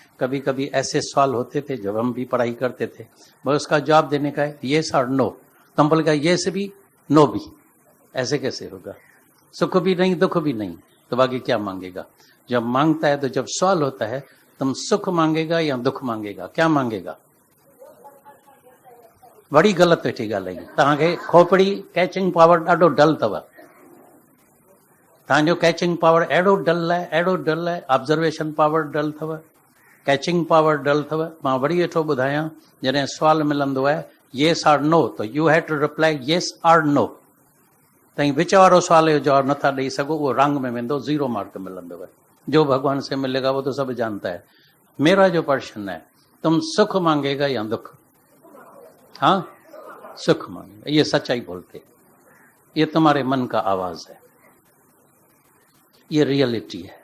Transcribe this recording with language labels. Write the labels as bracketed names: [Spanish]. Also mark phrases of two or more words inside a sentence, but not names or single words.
[Hindi] कभी कभी ऐसे सवाल होते थे जब हम भी पढ़ाई करते थे, वो उसका जवाब देने का है येस और नो। तुम बोलेगा येस भी नो भी, ऐसे कैसे होगा? सुख भी नहीं दुख भी नहीं, तो बाकी क्या मांगेगा? जब मांगता है तो जब सवाल होता है तुम सुख मांगेगा या दुख मांगेगा, क्या मांगेगा? [Sindhi] बड़ी गलत वेठी ॻाल्हि आहे। तव्हांखे खोपड़ी [English] catching power [Sindhi] ॾाढो डल अथव, तव्हांजो [English] catching power [Sindhi] अहिड़ो डल आहे, [English] observation power dull [Sindhi] अथव, [English] catching power dull [Sindhi] अथव। मां वरी वेठो ॿुधायां, जॾहिं सुवालु मिलंदो आहे [English] yes or no, so you have to reply yes or no. [Sindhi] तई विच वारो सुवाल जो जवाब नथा ॾेई सघो, उहो रंग में वेंदो, 0 मार्क मिलंदव। [Hindi] जो भगवान से मिलेगा वो तो सब जानता है। मेरा जो प्रश्न है, तुम सुख मांगेगा या दुख? हाँ, सुख मांगेगा, ये सच्चाई बोलते, ये तुम्हारे मन का आवाज है, ये रियलिटी है।